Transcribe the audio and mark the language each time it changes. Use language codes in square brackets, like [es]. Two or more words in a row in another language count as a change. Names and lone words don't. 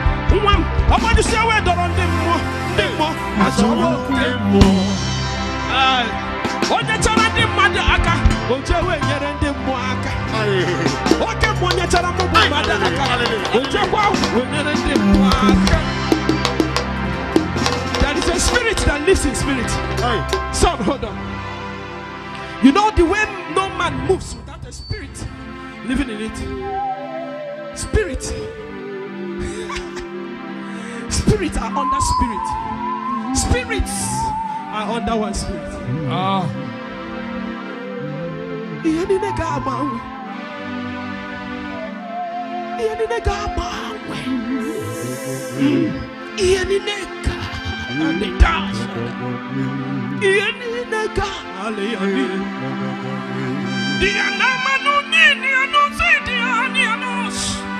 [ig] Nwa m, ọ gbajusịa wee dọrọ ndị mmụọ, ndị mmụọ achọwa oke mmụọ. Ai, onye chọrọ ndị mmadụ aka, o jee wee nyere ndị mmụọ aka. Hey. Oke mmụọ nyechara m bụ mmadụ aka, o jekwa wee nyere ndị mmụọ aka. [en] There is a spirit that lives in spirit. Hey. Son, hold on. You know the way no man moves without a spirit living in it. Spirit. Spirits are under spirit. Spirits are under one spirit. Ah. [ig] Ihe niile ga-agbanwe. Ihe niile ga-agbanwe. Mm. Ihe niile ga-adịda. Ihe niile ga-alị ya niile. Di ya na mmanụ niile ya n'ụzọ dị ya, dị ya n'ụzọ.